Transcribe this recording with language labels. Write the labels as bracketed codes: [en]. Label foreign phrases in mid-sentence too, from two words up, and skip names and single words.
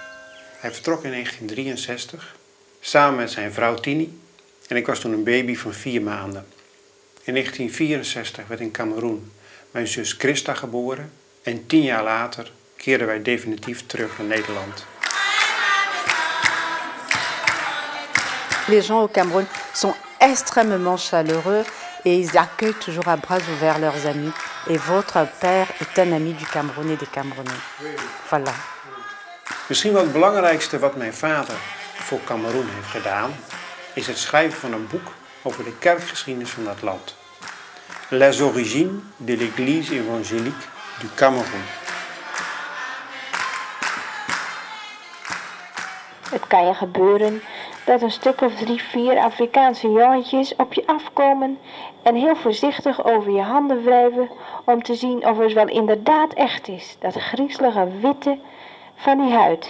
[nl] Hij vertrok in 1963, samen met zijn vrouw Tini. En ik was toen een baby van 4 maanden. In 1964 werd in Kameroen mijn zus Christa geboren. En 10 jaar later keerden wij definitief terug naar Nederland. [fr] Les gens au Cameroun sont extrêmement chaleureux et ils accueillent toujours à bras ouverts leurs amis. Et votre père est un ami du Cameroun et des Camerounais. Voilà. [nl] Misschien wel het belangrijkste wat mijn vader voor Kameroen heeft gedaan, is het schrijven van een boek over de kerkgeschiedenis van dat land. [fr] Les origines de l'Église évangélique du Cameroun. [nl] Het kan je gebeuren dat een stuk of 3, 4 Afrikaanse jongetjes op je afkomen en heel voorzichtig over je handen wrijven om te zien of het wel inderdaad echt is, dat griezelige witte van die huid.